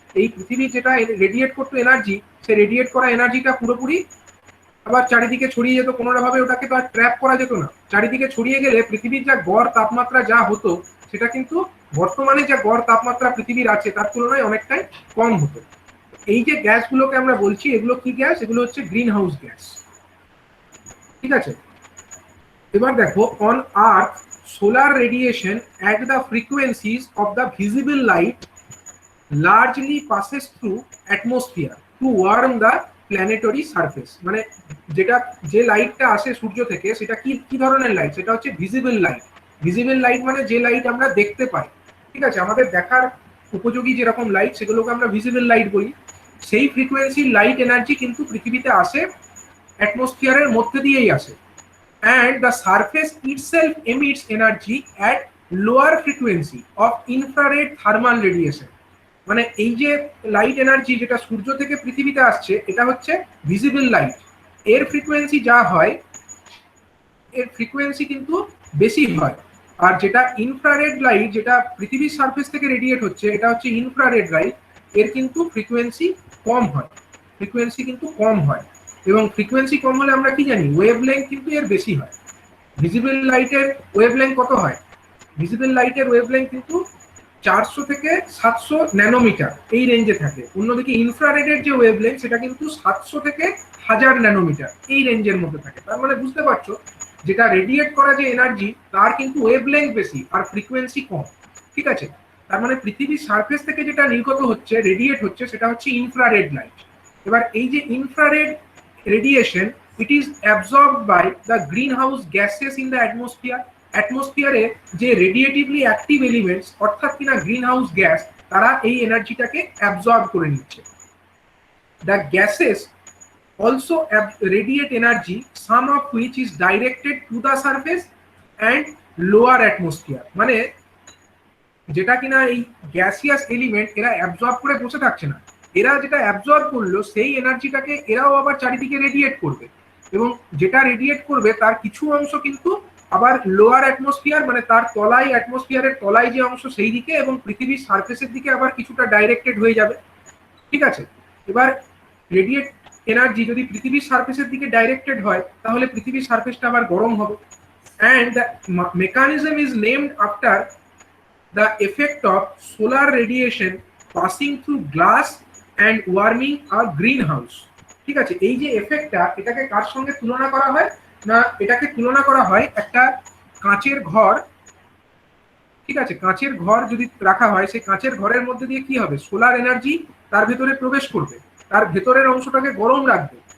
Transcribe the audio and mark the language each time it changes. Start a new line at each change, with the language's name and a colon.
Bangla: এই পৃথিবী যেটা রেডিয়েট করতো এনার্জি, সে রেডিয়েট করা এনার্জিটা পুরোপুরি আবার চারিদিকে ছড়িয়ে যেত, কোনো ভাবে ওটাকে তো আর ট্র্যাপ করা যেত না। চারিদিকে ছড়িয়ে গেলে পৃথিবীর যা গড় তাপমাত্রা যা হতো, সেটা কিন্তু বর্তমানে যা গড় তাপমাত্রা পৃথিবীর আছে তার তুলনায় অনেকটাই কম হতো। এই যে গ্যাসগুলোকে আমরা বলছি, এগুলো কি গ্যাস? এগুলো হচ্ছে গ্রিন হাউস গ্যাস। ঠিক আছে, এবার দেখো,
English: On earth solar radiation at the frequencies of the visible light largely passes through atmosphere to warm the planetary surface।
Bangla: মানে যেটা যে লাইটটা আসে সূর্য থেকে সেটা কি কি ধরনের লাইট? সেটা হচ্ছে ভিজিবল লাইট। ভিজিবল লাইট মানে যে লাইট আমরা দেখতে পাই। ঠিক আছে, আমাদের দেখার উপযোগী যেরকম লাইট সেগুলোকে আমরা ভিজিবল লাইট বলি। সেই ফ্রিকোয়েন্সির লাইট এনার্জি কিন্তু পৃথিবীতে আসে অ্যাটমসফিয়ারের মধ্যে দিয়েই আসে,
English: and the surface itself emits energy at lower frequency of infrared thermal radiation।
Bangla: মানে এই যে লাইট এনার্জি যেটা সূর্য থেকে পৃথিবীতে আসছে, এটা হচ্ছে ভিজিবল লাইট। এর ফ্রিকোয়েন্সি যা হয়, এর ফ্রিকোয়েন্সি কিন্তু বেশি হয়। আর যেটা ইনফ্রারেড লাইট, যেটা পৃথিবীর সারফেস থেকে রেডিয়েট হচ্ছে, এটা হচ্ছে ইনফ্রারেড লাইট, এর কিন্তু ফ্রিকোয়েন্সি কম হয়। ফ্রিকোয়েন্সি কিন্তু কম হয়, এবং ফ্রিকোয়েন্সি কম হলে আমরা কি জানি? ওয়েভলেংথ কিন্তু এর বেশি হয়। ভিজিবল লাইটের ওয়েভলেংথ কত হয়? ভিজিবল লাইটের ওয়েভলেংথ কিন্তু 400 থেকে 700 ন্যানোমিটার এই রেঞ্জে থাকে। অন্যদিকে ইনফ্রারেডের যে ওয়েভলেংথ সেটা কিন্তু 700 থেকে 1000 ন্যানোমিটার এই রেঞ্জের মধ্যে থাকে। তার মানে বুঝতে পারছো, যেটা রেডিয়েট করা যে এনার্জি তার কিন্তু ওয়েভলেংথ বেশি আর ফ্রিকোয়েন্সি কম। ঠিক আছে, তার মানে পৃথিবীর সারফেস থেকে যেটা নির্গত হচ্ছে, রেডিয়েট হচ্ছে, সেটা হচ্ছে ইনফ্রারেড লাইট। এবার এই যে
English: Infrared radiation, it is absorbed by the greenhouse gases in the atmosphere।
Bangla: অ্যাটমসফিয়ারে যে রেডিয়েটিভলি অ্যাক্টিভ এলিমেন্টস অর্থাৎ কিনা গ্রিন হাউস গ্যাস, তারা এই এনার্জিটাকে অ্যাবজর্ব করে নিচ্ছে।
English: The gases also radiate energy, some of which is directed to the surface and lower atmosphere।
Bangla: মানে যেটা কিনা এই গ্যাসিয়াস এলিমেন্ট এরা অ্যাবজর্ব করে বসে থাকছে না, এরা যেটা অ্যাবজর্ব করলো সেই এনার্জিটাকে এরাও আবার চারিদিকে রেডিয়েট করবে, এবং যেটা রেডিয়েট করবে তার কিছু অংশ কিন্তু আবার লোয়ার অ্যাটমসফিয়ার, মানে তার তলায়, অ্যাটমসফিয়ারের তলায় যে অংশ সেই দিকে, এবং পৃথিবীর সারফেসের দিকে আবার কিছুটা ডাইরেক্টেড হয়ে যাবে। ঠিক আছে, এবার রেডিয়েট এনার্জি যদি পৃথিবীর সারফেসের দিকে ডাইরেক্টেড হয়, তাহলে পৃথিবীর সারফেসটা আবার গরম হবে।
English: And the mechanism is named after the effect of solar radiation passing through glass and warming a greenhouse।
Bangla: ঠিক আছে, এই যে এফেক্টটা, এটাকে কার সঙ্গে তুলনা করা হয় না? এটাকে তুলনা করা হয় একটা কাঁচের ঘর। ঠিক আছে, কাঁচের ঘর যদি রাখা হয়, সেই কাঁচের ঘরের মধ্যে দিয়ে কি হবে? সোলার এনার্জি তার ভেতরে প্রবেশ করবে, তার ভেতরের অংশটাকে গরম রাখবে।